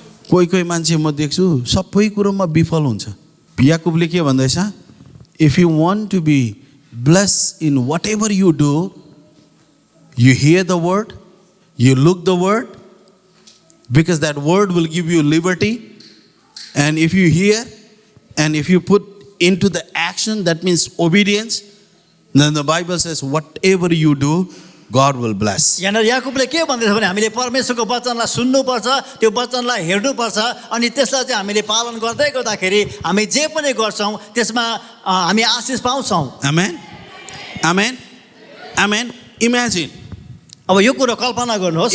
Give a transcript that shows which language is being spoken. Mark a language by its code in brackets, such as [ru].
[ne] कोही कोही मान्छे म देख्छु सबै कुरोमा विफल हुन्छ। याकुबले के भन्दैछ? [en] If you want to be blessed in whatever you do, you hear the word, you look the word, because that word will give you liberty. And if you hear and if you put into the action, that means obedience, then the Bible says, whatever you do, God will bless. [ne] यहाँनिर याकुबले के भन्दैछ भने हामीले परमेश्वरको वचनलाई सुन्नुपर्छ, त्यो वचनलाई हेर्नुपर्छ, अनि त्यसलाई चाहिँ हामीले पालन गर्दै गर्दाखेरि हामी जे पनि गर्छौँ त्यसमा हामी आशिष पाउँछौँ। [en] Amen? Amen? Amen? Imagine. [ne] अब यो कुरो कल्पना गर्नुहोस्,